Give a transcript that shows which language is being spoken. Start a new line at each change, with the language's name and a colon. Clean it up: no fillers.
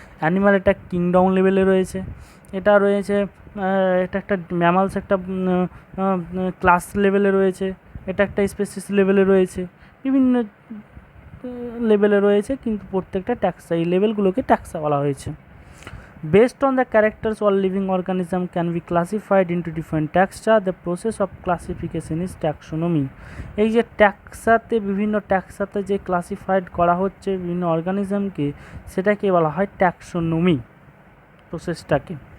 Bangla: Animal একটা kingdom লেভেলে রয়েছে, এটা রয়েছে, এটা একটা ম্যামালস একটা ক্লাস লেভেলে রয়েছে, এটা একটা স্পেসিস লেভেলে রয়েছে, বিভিন্ন লেভেলে রয়েছে, কিন্তু প্রত্যেকটা ট্যাক্সা, এই লেভেলগুলোকে ট্যাক্সা বলা হয়েছে।
English: Based on the characters, all living organisms can be classified into different taxa. The process of classification is taxonomy.
Bangla: এই যে ট্যাক্সাতে, বিভিন্ন ট্যাক্সাতে যে ক্লাসিফাইড করা হচ্ছে বিভিন্ন অর্গানিজমকে, সেটাকে বলা হয় ট্যাক্সোনমি প্রসেসটাকে।